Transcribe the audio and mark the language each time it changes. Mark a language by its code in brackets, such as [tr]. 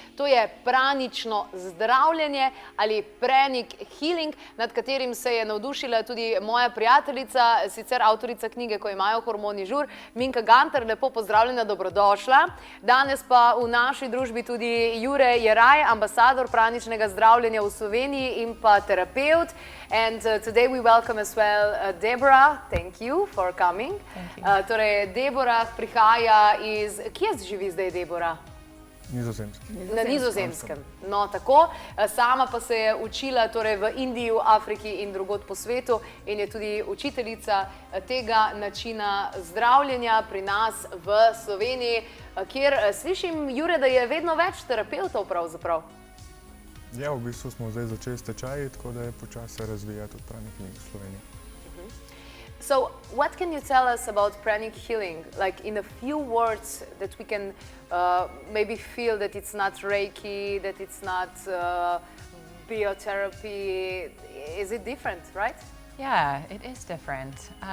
[sl] To je pranično zdravljenje ali pranic healing, nad katerim se je navdušila tudi moja prijateljica, sicer avtorica knjige Ko imajo hormoni žur, Minka Gantar. Lepo pozdravljena, dobrodošla. Danes pa v naši družbi tudi Jure Jeraj, ambasador praničnega zdravljenja v Sloveniji in pa terapeut. [en] And today we welcome as well Deborah. Thank you for coming. [sl] Torej, Deborah prihaja iz... Kje živi zdaj Deborah? Na Nizozemskem. No, tako. Sama pa se je učila torej v Indiji, v Afriki in drugod po svetu in je tudi učiteljica tega načina zdravljenja pri nas v Sloveniji, kjer slišim, Jure, da je vedno več terapevtov pravzaprav. Ja, v bistvu smo zdaj začeli s tečaji, tako da je počasi se razvija tudi pranic healing v Sloveniji. [en] So, what can you tell us about pranic healing? Like in a few words that we can maybe feel that it's not Reiki, that it's not biotherapy. Is it different, right? Yeah, it is different.